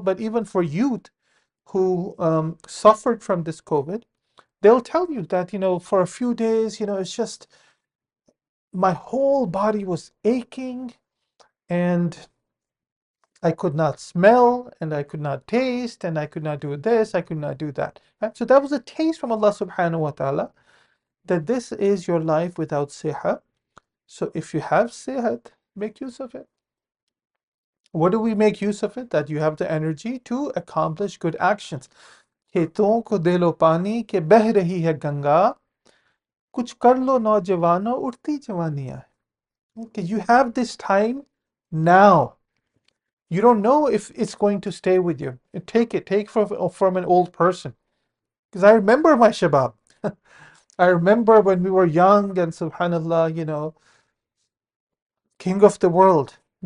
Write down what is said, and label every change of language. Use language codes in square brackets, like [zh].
[en] But even for youth who suffered from this COVID, they'll tell you that for a few days, it's just my whole body was aching, and I could not smell, and I could not taste, and I could not do this, I could not do that. Right? So that was a taste from Allah subhanahu wa ta'ala that this is your life without siha. So if you have sihat, make use of it. What do we make use of it? That you have the energy to accomplish good actions. [hi] खेतों को दे लो पानी के बह रही है गंगा कुछ कर लो नौजवानों उठती जवानियां. [en] Okay, you have this time now. You don't know if it's going to stay with you. Take from an old person. Because I remember my shabab. I remember when we were young and subhanallah, king of the world.